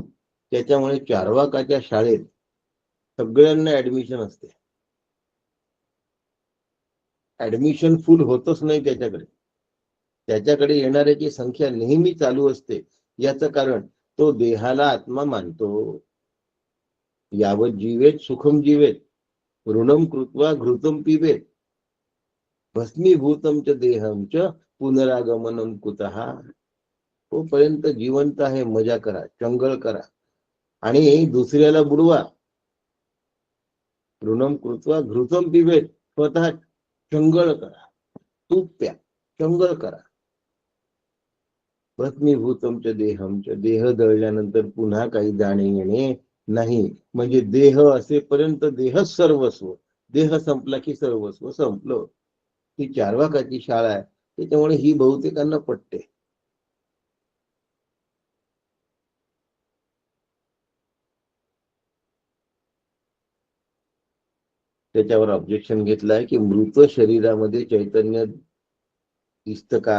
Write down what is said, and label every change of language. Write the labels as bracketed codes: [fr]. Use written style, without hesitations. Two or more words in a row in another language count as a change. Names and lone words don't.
[mr] त्याच्यामुळे चार्वाकाच्या शाळेत सगळ्यांना ऍडमिशन असते. ऍडमिशन फुल होतच नाही त्याच्याकडे. त्याच्याकडे येणाऱ्याची संख्या नेहमी चालू असते. याचं कारण तो देहाला आत्मा मानतो. [sa] यावत जीवेत सुखम जीवेत, ऋणम कृत्वा घृतम पिबेत, भस्मीभूतम च देहम च पुनरागमनम कुतः. [mr] तोपर्यंत जिवंत आहे, मजा करा, चंगळ करा आणि दुसऱ्याला बुडवा. [sa] ऋणम कृत्वा घृतम पिबेत, [mr] स्वतः चंगळ करा, तूप प्या, चंगळ करा. [sa] भस्मीभूतम च देहम च, [mr] देह दळल्यानंतर पुन्हा काही जाणे येणे नाही. म्हणजे देह असेपर्यंत देह सर्वस्व, देह संपला की सर्वस्व संपलं. ही चार्वाकाची शाळा आहे. त्याच्यामुळे ही बहुतेकांना पटते. त्याच्यावर ऑब्जेक्शन घेतलंय की मृत शरीरामध्ये चैतन्य दिसतं का?